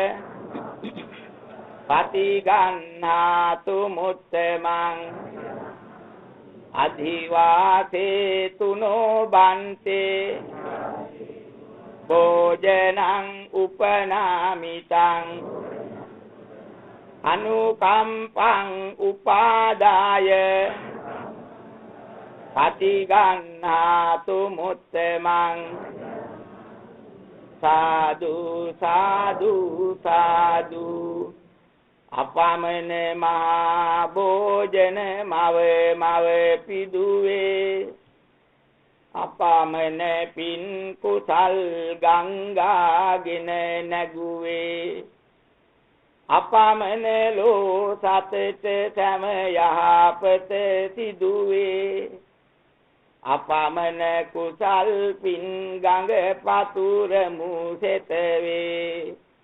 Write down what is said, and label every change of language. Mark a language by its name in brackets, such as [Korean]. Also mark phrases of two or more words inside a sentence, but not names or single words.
[Pali] පටිගන්නාතු මුත්තමං අධිවාසේ තුනෝ බන්තේ භෝජනං උපනාමිතං අනුකම්පං උපාදාය පටිගන්නාතු මුත්තමං [Sinhala] සාදු සාදු සාදු අපමණ මහා භෝජන මව පිදුවේ අපමණ පින් කුසල් ගංගාගෙන නැගුවේ අපමණ ලෝ සතට සම යහපත සිදුවේ අපමණ කුසල් පින් ගඟ පතුරමු සෙතවේ